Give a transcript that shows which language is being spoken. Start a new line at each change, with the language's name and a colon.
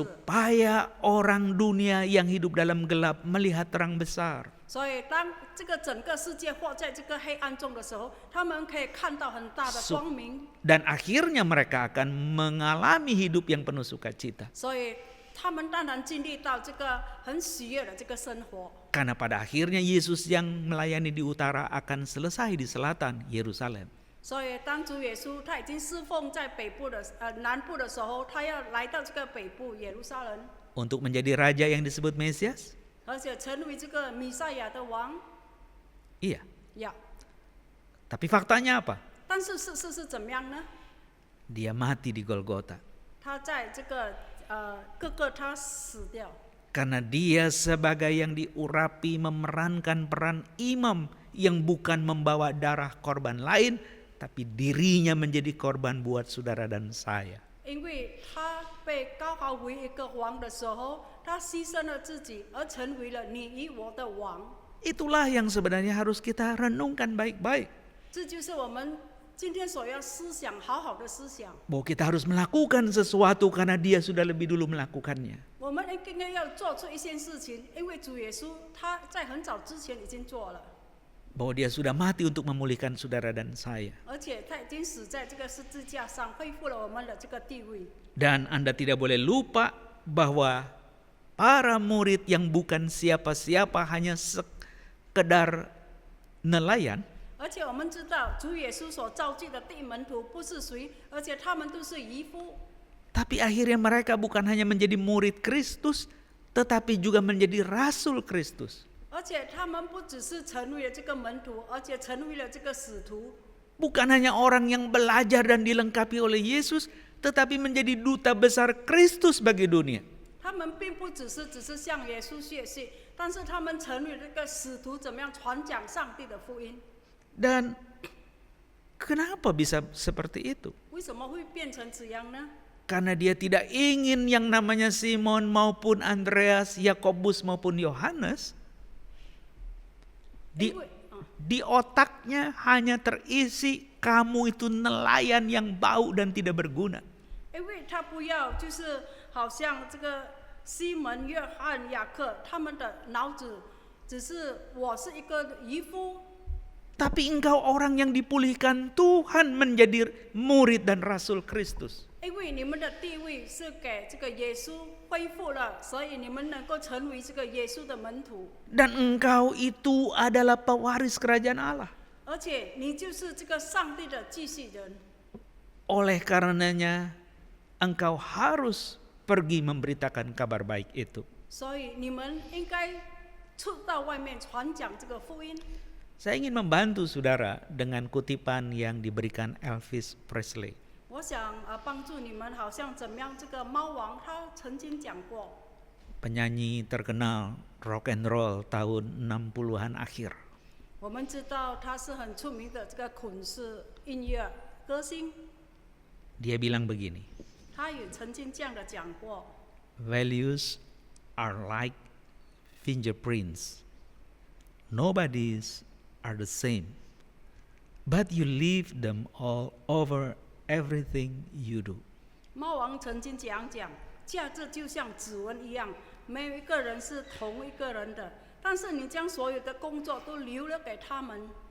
Indonesian: Supaya orang dunia yang hidup dalam gelap melihat terang besar.
Chinese: 所以当这个整个世界活在这个黑暗中的时候，他们可以看到很大的光明。
Indonesian: Dan akhirnya mereka akan mengalami hidup yang penuh sukacita.
Chinese: 所以他们当然经历到这个很喜悦的这个生活。
Indonesian: Karena pada akhirnya Yesus yang melayani di utara akan selesai di selatan Yerusalem.
Chinese: 所以当主耶稣他已经侍奉在南部的时候，他要来到这个北部耶路撒冷，
Indonesian: Untuk menjadi raja yang disebut Mesias?
Chinese: 而且成为这个弥赛亚的王。
Indonesian: Iya.
Chinese: 呀，
Indonesian: Tapi faktanya apa?
Chinese: 但是事实是怎么样呢？
Indonesian: Dia mati di Golgota.
Chinese: 他在这个各个他死掉。
Indonesian: Karena dia sebagai yang diurapi memerankan peran imam yang bukan membawa darah korban lain, tapi dirinya menjadi korban buat saudara dan saya.
Chinese: 因为他被高高为一个王的时候，他牺牲了自己，而成为了你与我的王。
Indonesian: Itulah yang sebenarnya harus kita renungkan baik-baik.
Chinese: 这就是我们今天所要思想，好好的思想。
Indonesian: Bahwa kita harus melakukan sesuatu karena dia sudah lebih dulu melakukannya.
Chinese: 我们应该要做出一件事情，因为主耶稣他在很早之前已经做了，
Indonesian: Bahwa dia sudah mati untuk memulihkan saudara dan saya.
Chinese: 而且他已经死在这个十字架上，恢复了我们的这个地位。
Indonesian: Dan Anda tidak boleh lupa bahwa para murid yang bukan siapa-siapa, hanya sekedar nelayan,
Chinese: 而且我们知道，主耶稣所召集的第一门徒不是谁，而且他们都是渔夫。
Indonesian: tapi akhirnya mereka bukan hanya menjadi murid Kristus, tetapi juga menjadi rasul Kristus.
Chinese: 而且他们不只是成为了这个门徒，而且成为了这个使徒。
Indonesian: Bukan hanya orang yang belajar dan dilengkapi oleh Yesus, tetapi menjadi duta besar Kristus bagi dunia.
Chinese: 他们并不只是向耶稣学习，但是他们成为这个使徒，怎么样传讲上帝的福音？
Indonesian: Dan kenapa bisa seperti itu?
Chinese: 为什么会变成这样呢？
Indonesian: Karena dia tidak ingin yang namanya Simon maupun Andreas, Yakobus maupun Yohanes di otaknya hanya terisi kamu itu nelayan yang bau dan tidak berguna.
Chinese: 因为他不要就是好像这个西门、约翰、雅各他们的脑子只是我是一个渔夫。
Indonesian: Tapi engkau orang yang dipulihkan Tuhan menjadi murid dan rasul Kristus.
Chinese: 因为你们的地位是给这个耶稣恢复了，所以你们能够成为这个耶稣的门徒。
Indonesian: Dan engkau itu adalah pewaris kerajaan Allah.
Chinese: 而且你就是这个上帝的继续人。
Indonesian: Oleh karenanya engkau harus pergi memberitakan kabar baik itu.
Chinese: 所以你们应该出到外面传讲这个福音。
Indonesian: Saya ingin membantu saudara dengan kutipan yang diberikan Elvis Presley.
Chinese: 我想帮助你们，好像怎么样？这个猫王他曾经讲过，
Indonesian: Penyanyi terkenal rock and roll tahun 60-an akhir.
Chinese: 我们知道他是很出名的这个滚石音乐歌星，
Indonesian: Dia bilang begini,
Chinese: 他也曾经这样的讲过。
English: values are like fingerprints. Nobody's are the same, but you leave them all over everything you do.
Chinese: 猫王曾经这样讲，价值就像指纹一样，没有一个人是同一个人的，但是你将所有的工作都留了给他们。